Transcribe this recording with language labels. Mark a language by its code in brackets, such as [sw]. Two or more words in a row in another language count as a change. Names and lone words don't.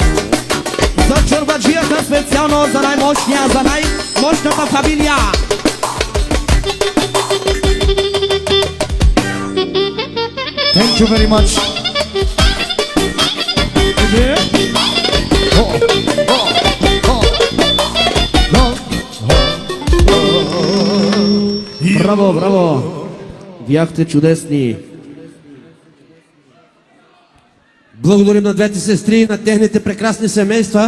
[bg] за чорбаджията специално за най-мощния, за най-мощната фамилия. [en] you very much. Oh, oh, oh, oh. [bg] Браво, браво! Бяхте чудесни! Благодарим на двете сестри, на техните прекрасни семейства.